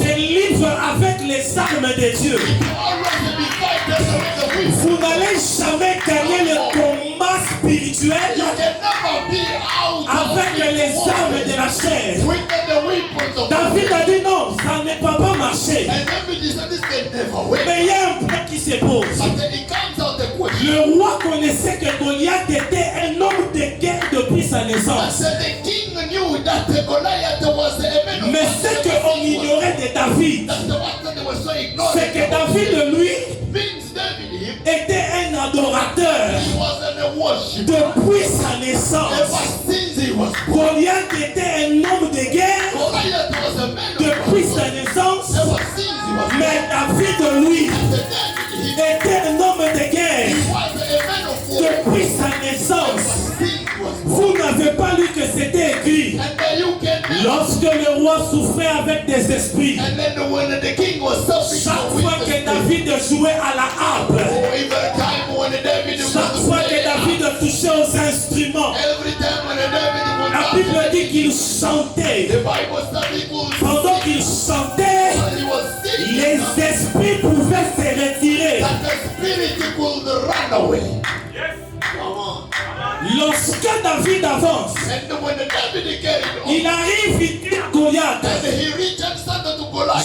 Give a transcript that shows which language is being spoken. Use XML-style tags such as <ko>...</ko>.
<fr>se livre avec les armes de Dieu.</fr> <en>always be fighting with the weak.</en> <fr>Vous n'allez jamais gagner le combat spirituel</fr> <en>You can never be out</en> <fr>avec les armes de la chair.</fr> <en>with the weapons of God.</en> <fr>David a dit non, ça ne peut pas marcher.</fr> <en>And David said this can never win.</en> <fr>Mais il y a un point qui se pose.</fr> <en>But then it comes out the question.</en> <fr>Le roi connaissait que Goliath était un homme de guerre depuis sa</fr> <en>I</en> <fr>naissance.</fr> <en>said the king knew that the Goliath was a man of</en> <fr>Mais ce qu'on ignorait de David,</fr> <en>That's the one that they were so ignored.</en> <fr>c'est que David, lui,</fr> <en>Means David,</en> <fr>était un adorateur</fr> <en>he wasn't a worshiper.</en> <fr>depuis sa naissance.</fr> <en>Ever since he was born,</en> <fr>Goliath était un homme de guerre</fr> <en>Goliath was a man of</en> <fr>depuis</fr> <en>God.</en> <fr>sa naissance.</fr> <en>Ever since he was born,</en> <fr>Mais David, lui,</fr> <en>the David,</en> <fr>était un homme de guerre</fr> <en>he was a man of war.</en> <fr>depuis sa naissance.</fr> <en>Since he was born.</en> <fr>Vous n'avez pas lu que c'était écrit.</fr> <en>And then you can</en> <fr>Lorsque le roi souffrait avec des esprits,</fr> <en>and then when the king was suffering</en> <fr>chaque</fr> <en>with</en> <fr>fois</fr> <en>the</en> <fr>que David jouait à la harpe,</fr> <en>or even a time when David was</en> <fr>chaque fois que David touchait aux instruments,</fr> <en>every time when David was</en> <fr>la Bible dit qu'il chantait.</fr> <en>the Bible study was</en> <fr>Pendant qu'il chantait,</fr> <en>when he was singing</en> <fr>les esprits pouvaient se retirer.</fr> <en>that the spirit could run away. Come on.</en> <fr>Lorsque David avance,</fr> <en>And when the David carried on,</en> <fr>il arrive, il dit à Goliath,</fr> <en>and he reached and said to Goliath,</en>